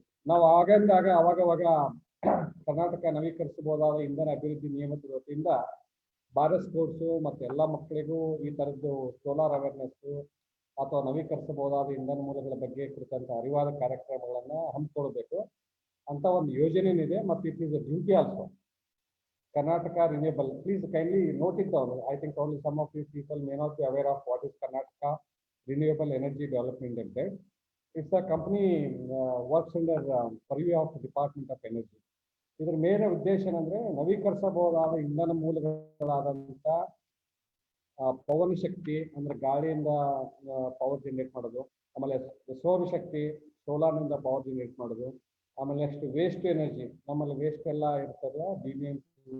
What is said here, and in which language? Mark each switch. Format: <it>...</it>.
<kn>ನಾವು ಆಗಂದಾಗ ಅವಾಗ ಕರ್ನಾಟಕ ನವೀಕರಿಸಬಹುದಾದ ಇಂಧನ ಅಭಿವೃದ್ಧಿ ನಿಯಮದ ವತಿಯಿಂದ ಭಾರತ್ ಸ್ಪೋರ್ಟ್ಸು ಮತ್ತು ಎಲ್ಲ ಮಕ್ಕಳಿಗೂ ಈ ಥರದ್ದು ಸೋಲಾರ್ ಅವೇರ್ನೆಸ್ಸು ಅಥವಾ ನವೀಕರಿಸಬಹುದಾದ ಇಂಧನ ಮೂಲಗಳ ಬಗ್ಗೆ ಕುರಿತಂಥ ಅರಿವಾದ ಕಾರ್ಯಕ್ರಮಗಳನ್ನು ಹಮ್ಮಿಕೊಳ್ಬೇಕು ಅಂತ ಒಂದು ಯೋಜನೆ ಇದೆ.</kn> <en>ಮತ್ತು it is a duty also. Karnataka Renewable, please kindly note it down. I think only some of these people may not be aware of what is Karnataka Renewable Energy Development Limited. It's a company works under purview of Department of Energy.</en> <kn>ಇದರ main ಉದ್ದೇಶ ಏನಂದ್ರೆ ನವೀಕರಿಸಬಹುದಾದ ಇಂಧನ ಮೂಲಗಳಾದಂಥ ಪವನ ಶಕ್ತಿ ಅಂದ್ರೆ ಗಾಳಿಯಿಂದ power generate ಮಾಡೋದು, ಆಮೇಲೆ ಸೌರಶಕ್ತಿ ಸೋಲಾರ್ನಿಂದ ಪವರ್ ಜನರೇಟ್ ಮಾಡೋದು, ಆಮೇಲೆ ನೆಕ್ಸ್ಟ್ ವೇಸ್ಟ್ ಎನರ್ಜಿ, ನಮ್ಮಲ್ಲಿ ವೇಸ್ಟ್ ಎಲ್ಲ ಇರ್ತದೆ, BMC</kn>